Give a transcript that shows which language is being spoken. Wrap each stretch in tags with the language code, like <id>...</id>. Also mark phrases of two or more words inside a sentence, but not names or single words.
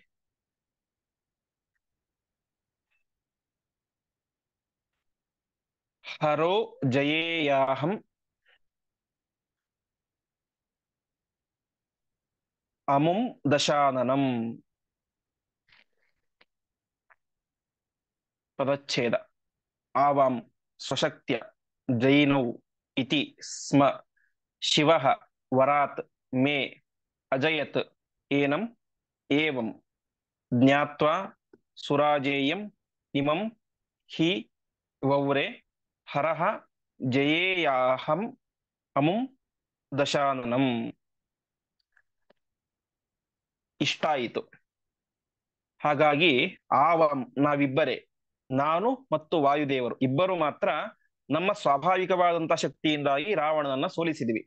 <sa>ಹರೋ ಜಯೇಯಾಹಂ ಅಮುಂ ದಶಾನನಂ.</sa> <kn>ಪದಚ್ಛೇದ.</kn> <sa>ಆವಾಂ ಸ್ವಶಕ್ತ್ಯ ಜೈನೌ ಇತಿ ಸ್ಮ ಶಿವಃ ವರಾತ್ ಮೇ ಅಜಯತ್ ಏನಂ ಏವಂ ಜ್ಞಾತ್ವಾ ಸುರಾಜೇಯಂ ಇಮಂ ಹಿ ವವ್ರೆ ಹರಃ ಜಯೇಯಾಹಂ ಅಮುಂ ದಶಾನನಂ.</sa> <kn>ಇಷ್ಟ ಆಯಿತು. ಹಾಗಾಗಿ ನಾವಿಬ್ಬರೇ, ನಾನು ಮತ್ತು ವಾಯುದೇವರು ಇಬ್ಬರು ಮಾತ್ರ ನಮ್ಮ ಸ್ವಾಭಾವಿಕವಾದಂತಹ ಶಕ್ತಿಯಿಂದಾಗಿ ರಾವಣನನ್ನ ಸೋಲಿಸಿದ್ವಿ.</kn>